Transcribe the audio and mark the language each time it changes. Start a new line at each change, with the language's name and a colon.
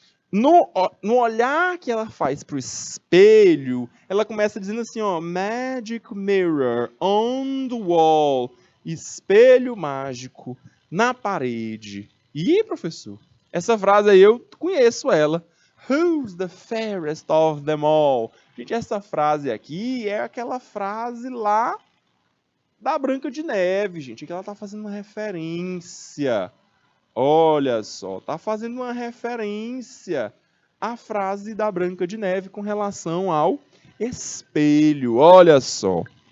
Portuguese: No olhar que ela faz para o espelho, ela começa dizendo assim, ó,
English: Magic Mirror on the wall,
Portuguese: espelho mágico na parede. E, professor, essa frase aí eu conheço ela.
English: Who's the fairest of them all?
Portuguese: Gente, essa frase aqui é aquela frase lá da Branca de Neve, gente, que ela está fazendo uma referência. Olha só, está fazendo uma referência à frase da Branca de Neve com relação ao espelho. Olha só.